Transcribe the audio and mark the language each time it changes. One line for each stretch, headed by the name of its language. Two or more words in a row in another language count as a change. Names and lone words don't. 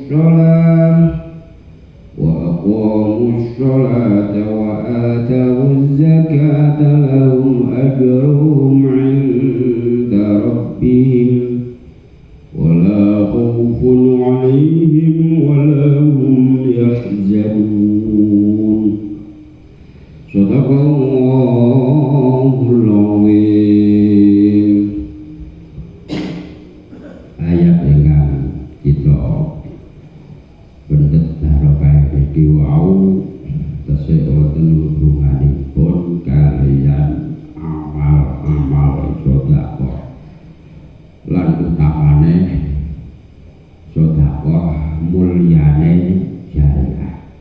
Arabic: الصلاة وآتوا الزكاة لهم أجرهم عند ربهم ولا خوف عليهم ولا هم يحزنون صدق الله العظيم.
Javanese: Ayat ingkang kita pendet barokah iki wau tesih wonten hubunganipun kaliyan amal-amal sedekah lan utamane sedekah mulyane jariah.